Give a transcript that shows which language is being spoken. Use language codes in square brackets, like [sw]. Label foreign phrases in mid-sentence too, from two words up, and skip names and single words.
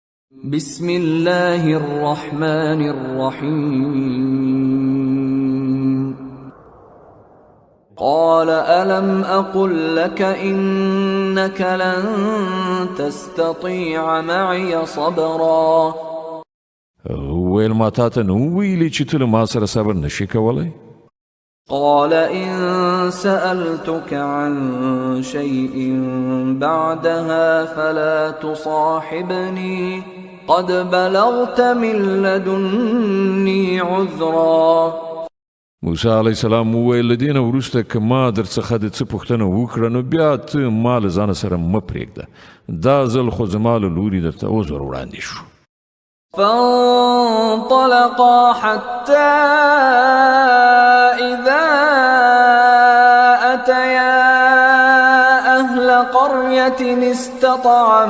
[ar] بسم الله الرحمن الرحيم قال ألم أقل لك إنك لن تستطيع معي صبرا [ps] ویل ما تاته نو ویلی چې ته ما سره صبر نشي کولای؟ [ar] قال إن سألتك عن شيء بعدها فلا تصاحبني قد بلغت من لدني عذرا. [ps] موسی علیه السلام وویل دین وروسته که ما در څخه د څه پوښتنه وکړه نو بیا ته ما له ځانه سره مه پرېږده. دا ځل خو زما له لوري درته عذر وړاندې شو. [ar] فانطلقا حتى إذا أتيا أهل قرية استطعما